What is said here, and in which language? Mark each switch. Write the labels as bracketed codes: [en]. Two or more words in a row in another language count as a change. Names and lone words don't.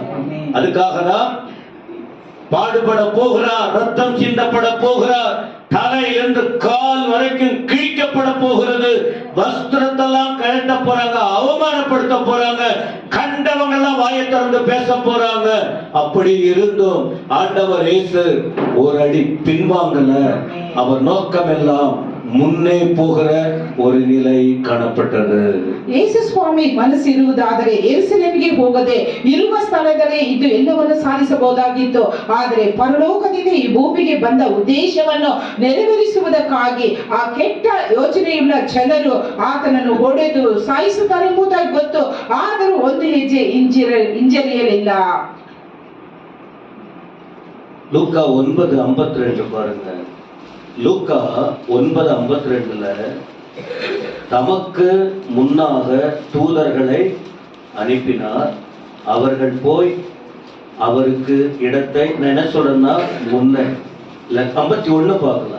[ta] அதுக்காக தான் பாடுபட போகிறார், ரத்தம் சிந்தப்பட போகிறார், தலையிலிருந்து கால் வரைக்கும் கிழிக்கப்பட போகிறது, வஸ்திரத்தெல்லாம் கழட்ட போறாங்க, அவமானப்படுத்த போறாங்க, கண்டவங்க எல்லாம் வாயை திறந்து பேச போறாங்க. அப்படி இருந்தும் ஆண்டவர் இயேசு ஒரு அடி பின்வாங்கல. அவர் நோக்கம் எல்லாம் [kn] ಮುನ್ನೆ ಹೋಗರ [ta] ஒரு நிலை ಕಾಣப்பட்டது. [kn] ಯೇಸು ಸ್ವಾಮಿ ಮನಸ್ಸಿರುವುದಾದರೆ ಯೆರೂಸಲೇಮಿಗೆ ಹೋಗದೆ ಇರುವ ಸ್ಥಳದಲ್ಲೇ ಇದ್ದು ಎಲ್ಲವನ್ನೂ ಸಾಧಿಸಬಹುದಾಗಿತ್ತು. ಆದರೆ ಪರಲೋಕದಿಂದ ಈ ಭೂಮಿಗೆ ಬಂದ ಉದ್ದೇಶವನ್ನು ನೆರವೇರಿಸುವುದಕ್ಕಾಗಿ ಆ ಕೆಟ್ಟ ಯೋಚನೆಯುಳ್ಳ ಜನರು ಆತನನ್ನು ಹೊಡೆದು ಸಾಯಿಸುತ್ತಾರೆಂಬುದಾಗಿ ಗೊತ್ತು. ಆದರೂ ಒಂದು ಹೆಜ್ಜೆ ಹಿಂಜರಿಯಲಿಲ್ಲ. [ta] லூக்கா 9:52 பாருங்க. லூக்கா 9:52 தமக்கு முன்னாக தூதர்களை அனுப்பினார். அவர்கள் போய் அவருக்கு இடத்தை என்ன சொல்றா முன்ன 51 பார்க்கலாம்.